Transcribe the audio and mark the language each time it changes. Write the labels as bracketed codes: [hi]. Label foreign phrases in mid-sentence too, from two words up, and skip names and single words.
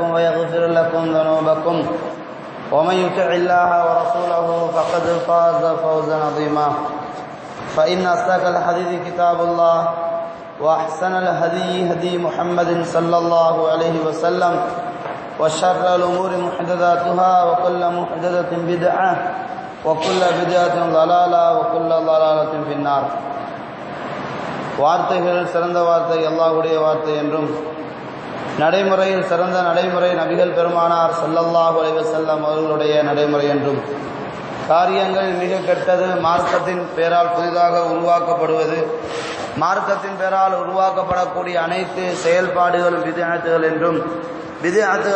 [ar] ويغفر لكم ذنوبكم ومن يطع الله ورسوله فقد فاز فوزا عظيما فإن أصدق الحديث كتاب الله وأحسن الهدي هدي محمد صلى الله عليه وسلم وشر الأمور محدثاتها وكل محدثة بدعة وكل بدعة ضلالة وكل ضلالة في النار [ta] வார்த்தைகளில் சிறந்த வார்த்தை அல்லாஹ்வுடைய வார்த்தை என்றும் நடைமுறையில் சிறந்த நடைமுறை நபிகள் பெருமானார் [ar] صلى الله عليه وسلم [ta] அவர்களுடைய நடைமுறை என்றும் காரியங்களில் மிக கெட்டது மார்க்கத்தின் பெயரால் புதிதாக உருவாக்கப்படுவது மார்க்கத்தின் பெயரால் உருவாக்கப்படக்கூடிய அனைத்து செயல்பாடுகளும் பித்அத்துகள் என்றும் பித்அத்துகள்